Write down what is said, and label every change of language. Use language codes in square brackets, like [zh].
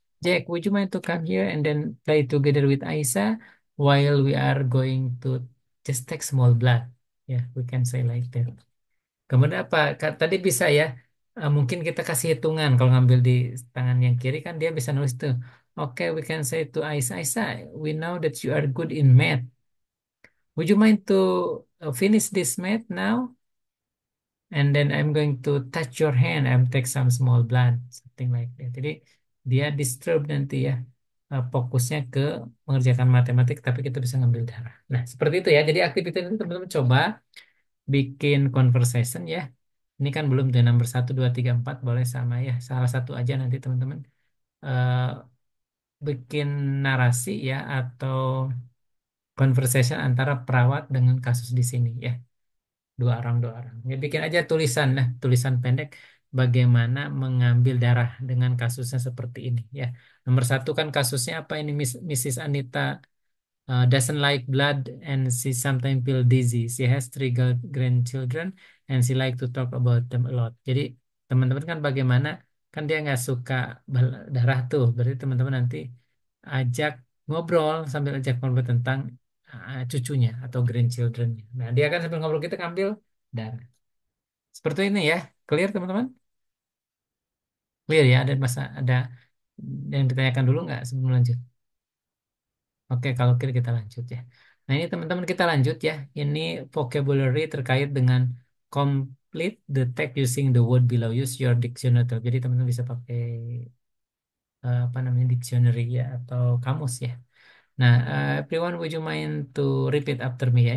[en] Jack, would you mind to come here and then play together with Aisyah while we are going to just take small blood? [id] Ya, [en] we can say like that. [id] Kemudian apa? Tadi bisa ya. Mungkin kita kasih hitungan kalau ngambil di tangan yang kiri kan dia bisa nulis tuh. [en] Oke, we can say to Aisyah, Aisyah, we know that you are good in math. Would you mind to finish this math now? And then I'm going to touch your hand. I'm take some small blood, something like that. [id] Jadi dia disturb nanti ya. Fokusnya ke mengerjakan matematik, tapi kita bisa ngambil darah. Nah, seperti itu ya. Jadi aktivitas ini teman-teman coba bikin conversation ya. Ini kan belum tuh nomor satu, 2, 3, 4 boleh sama ya. Salah satu aja nanti teman-teman eh, bikin narasi ya atau conversation antara perawat dengan kasus di sini ya. Dua orang. Ya bikin aja tulisan lah, tulisan pendek bagaimana mengambil darah dengan kasusnya seperti ini ya. Nomor satu kan kasusnya apa ini Mrs. [en] Anita doesn't like blood and she sometimes feel dizzy. She has three grandchildren and she like to talk about them a lot. [id] Jadi teman-teman kan bagaimana kan dia nggak suka darah tuh. Berarti teman-teman nanti ajak ngobrol sambil ajak ngobrol tentang cucunya atau grandchildrennya. Nah dia kan sambil ngobrol kita ngambil darah. Seperti ini ya. Clear teman-teman? Clear ya. Ada yang ditanyakan dulu nggak sebelum lanjut? Oke, kalau kita lanjut ya. Nah, ini teman-teman kita lanjut ya. Ini vocabulary terkait dengan [en] complete the text using the word below. Use your dictionary. [id] Jadi teman-teman bisa pakai apa namanya dictionary ya atau kamus ya. [en] Nah, everyone would you mind to repeat after me ya.